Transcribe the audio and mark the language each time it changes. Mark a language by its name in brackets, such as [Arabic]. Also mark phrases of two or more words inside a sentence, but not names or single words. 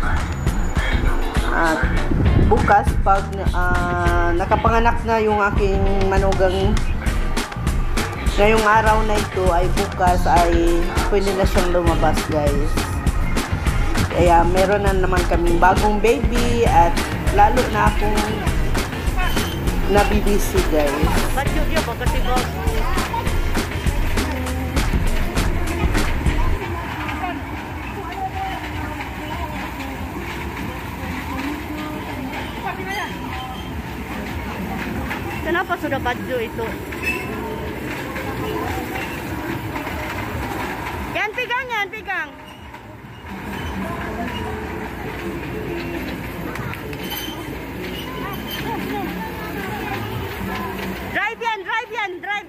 [Filipino] At bukas pag nakapanganak na yung aking manugang ngayong araw na ito ay bukas ay pwede na siyang lumabas guys. Kaya meron na naman kaming bagong baby at lalo na akong nabibisi guys. [Malay] Baju dia apa kasi bagus. Kenapa sudah baju itu? Yan pegang. Drive.